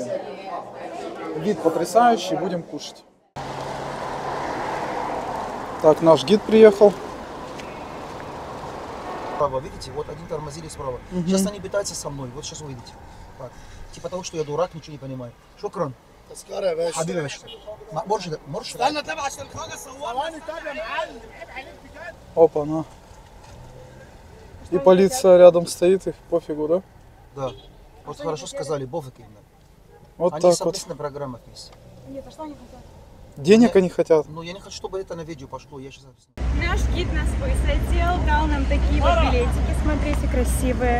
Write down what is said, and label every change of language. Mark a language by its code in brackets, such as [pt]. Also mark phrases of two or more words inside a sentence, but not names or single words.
[ru] Вид потрясающий, будем кушать. Так, наш гид приехал. Справа, видите, вот один тормозили справа. Сейчас они пытаются со мной, вот сейчас увидите. Так. Типа того, что я дурак, ничего не понимаю. Шукран. [ar] حبيبي يا باشا مرشد استنى طبعا عشان الحاجه صورني طب يا معلم عيب عليك بجد. [ru] Опа, на. И полиция рядом стоит, их пофигу, да? Да. Вот хорошо сказали, пофиг именно. Вот они так вот. совместно программа вместе. Нет, а что они хотят? Денег они хотят. Ну, я не хочу, чтобы это на видео пошло, я сейчас объясню. Наш гид нас высадил, дал нам такие вот билетики, смотрите, красивые.